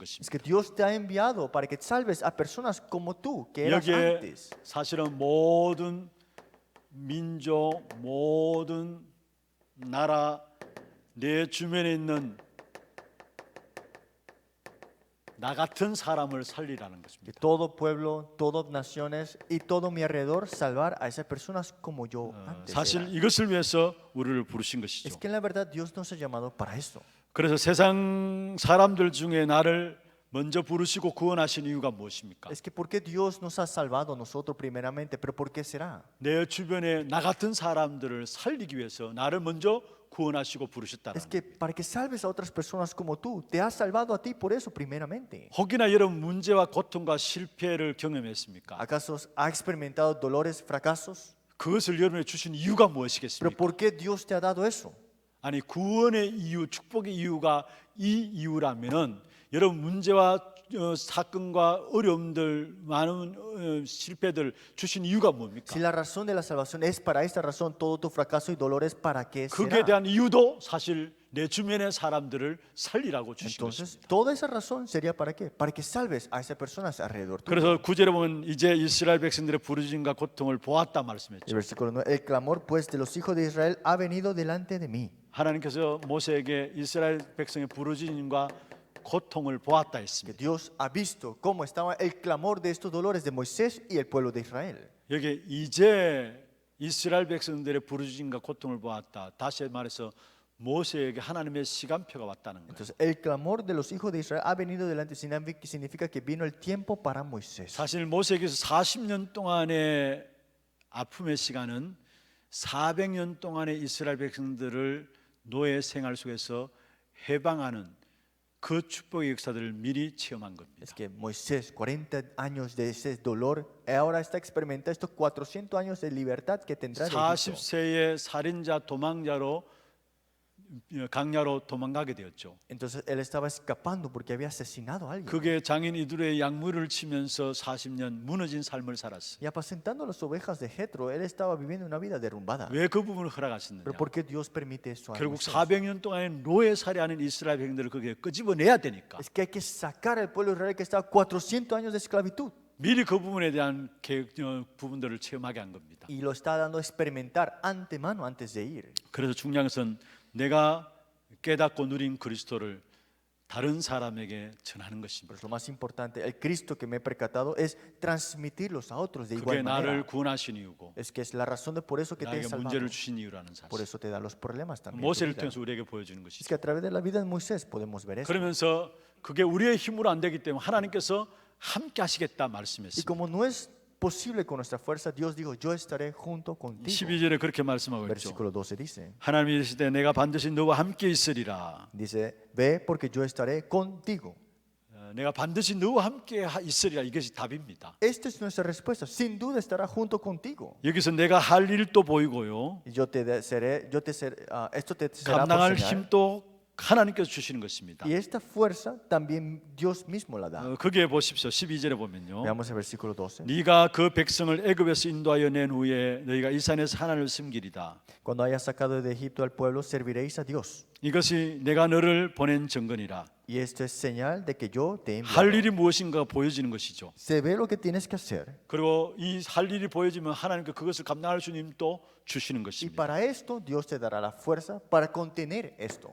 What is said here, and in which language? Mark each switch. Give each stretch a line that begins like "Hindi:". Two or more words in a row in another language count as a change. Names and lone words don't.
Spanish: es
Korean: 것입니다.
Spanish: que Dios te ha enviado para que salves a personas como tú, que eras
Korean: 여기에
Spanish: antes.
Korean: 사실은 모든 민족, 모든 나라, 내 주변에 있는 나 같은 사람을 살리라는
Spanish: Que
Korean: 것입니다.
Spanish: todo pueblo, todas naciones y todo mi alrededor salvar a esas personas como yo antes
Korean: 사실
Spanish: era.
Korean: 이것을 위해서 우리를 부르신
Spanish: Es
Korean: 것이죠.
Spanish: que en la verdad Dios nos ha llamado para esto.
Korean: 그래서 세상 사람들 중에 나를 먼저 부르시고 구원하신 이유가 무엇입니까?
Spanish: Es que ¿por qué Dios nos ha salvado a nosotros primeramente? ¿Pero por qué será?
Korean: 내 주변에 나 같은 사람들을 살리기 위해서 나를 먼저 구원하시고 부르셨다는
Spanish: Es que para que salves a otras personas como tú, te has salvado a ti por eso primeramente.
Korean: 혹이나 여러분 문제와 고통과 실패를 경험했습니까?
Spanish: ¿Acaso ha experimentado dolores, fracasos?
Korean: 그것을 여러분에 주신 이유가
Spanish: ¿Pero
Korean: 무엇이겠습니까?
Spanish: por qué Dios te ha dado eso?
Korean: 아니 구원의 이유, 축복의 이유가 이 이유라면은 여러분 문제와 사건과 어려움들 많은 실패들 주신 이유가 뭡니까?
Spanish: Si la razón de la salvación es para esta razón, todo tu fracaso y dolores, ¿para qué
Korean: 그게
Spanish: será?
Korean: 대한 이유도 사실 내 주변의 사람들을 살리라고 주신
Spanish: Entonces,
Korean: 것입니다.
Spanish: toda esa razón sería ¿para qué? Para que salves a esas personas alrededor tuyo.
Korean: 그래서 구절에 보면 이제 이스라엘 백성들의 부르짖음과 고통을 보았다
Spanish: El
Korean: 말씀했죠.
Spanish: versículo 9, el clamor pues de los hijos de Israel ha venido delante de mí.
Korean: 하나님께서 모세에게 이스라엘 백성의 부르짖음과 고통을 보았다
Spanish: Que
Korean: 했습니다.
Spanish: Dios ha visto cómo estaba el clamor de estos dolores de Moisés y el pueblo de Israel.
Korean: 여기 이제 이스라엘 백성들의 부르짖음과 고통을 보았다. 다시 말해서 모세에게 하나님의 시간표가 왔다는 거예요.
Spanish: Entonces, el clamor de los hijos de Israel ha venido delante, significa que vino el tiempo para Moisés.
Korean: 사실 모세에게서 40년 동안의 아픔의 시간은 400년 동안의 이스라엘 백성들을 노예 생활 속에서 해방하는 그 축복의 역사들을 미리 체험한 겁니다.
Spanish: Es que Moisés, 40 años de ese dolor, ahora está experimentando estos 400 años de libertad que tendrá de Egipto.
Korean: 40세의 살인자 도망자로 강야로 도망가게 되었죠.
Spanish: Entonces él estaba escapando porque había asesinado a alguien.
Korean: 그게 장인 이두레의 약물을 치면서 40년 무너진 삶을 살았어요.
Spanish: Y apacentando las ovejas de Jetro, él estaba viviendo una vida derrumbada.
Korean: 왜 그 부분을 허락하셨느냐?
Spanish: Pero ¿por qué Dios permite eso a
Korean: 결국
Spanish: Moisés?
Korean: 400년 동안의 노예살이하는 이스라엘 백성들을 거기에 끄집어내야 되니까
Spanish: Es que hay que sacar al pueblo de Israel que estaba 400 años de esclavitud.
Korean: 미리 그 부분에 대한 부분들을 체험하게 한 겁니다.
Spanish: Y lo está dando a experimentar antemano antes de ir.
Korean: 그래서 중요한 것은 내가 깨닫고 누린 그리스도를 다른 사람에게 전하는 것입니다.
Spanish: Pero lo más importante, el Cristo que me he percatado es transmitirlos a otros de
Korean: 그게
Spanish: igual
Korean: 나를
Spanish: manera.
Korean: 구원하신 이유고
Spanish: Es que es la razón de por eso que te he
Korean: 나에게
Spanish: salvado.
Korean: 문제를 주신 이유라는
Spanish: Por
Korean: 사실.
Spanish: eso te da los problemas también. en tu
Korean: 모세를
Spanish: vida.
Korean: 통해서 우리에게 보여주는
Spanish: Es
Korean: 것이죠.
Spanish: que a través de la vida de Moisés podemos ver eso.
Korean: 그러면서 그게 우리의 힘으로 안 되기 때문에 하나님께서 함께 하시겠다
Spanish: Y
Korean: 말씀했습니다.
Spanish: como no es posible con nuestra fuerza, Dios dijo, yo estaré junto contigo.
Korean: 12절에 그렇게 말씀하고 있죠.
Spanish: Versículo 12 dice,
Korean: 하나님이 이르시되 내가 반드시 너와 함께 있으리라.
Spanish: dice, ve porque yo estaré contigo.
Korean: 내가 반드시 너와 함께 있으리라. 이것이 답입니다.
Spanish: Esta es nuestra respuesta. Sin duda estará junto contigo.
Korean: 여기서 내가 할 일도 보이고요.
Spanish: Y esto te será por
Korean: 감당할
Spanish: señal.
Korean: 힘도 하나님께서 주시는 것입니다.
Spanish: Y esta fuerza también Dios mismo la da.
Korean: 거기에 보십시오. 12절에 보면요.
Spanish: Veamos el versículo 12.
Korean: 네가 그 백성을 애굽에서 인도하여 낸 후에 너희가 이 산에서 하나님을 섬기리라.
Spanish: Cuando hayas sacado de Egipto al pueblo, serviréis a Dios.
Korean: 이것이 내가 너를 보낸 증거니라.
Spanish: Y esto es señal de que yo te he
Korean: 할
Spanish: enviado.
Korean: 일이 무엇인가 보여지는 것이죠.
Spanish: Se ve lo que tienes que hacer.
Korean: 그리고 이 할 일이 보여지면 하나님께 그것을 감당할 수 있는 힘도 주시는
Spanish: Y
Korean: 것입니다.
Spanish: para esto Dios te dará la fuerza para contener esto.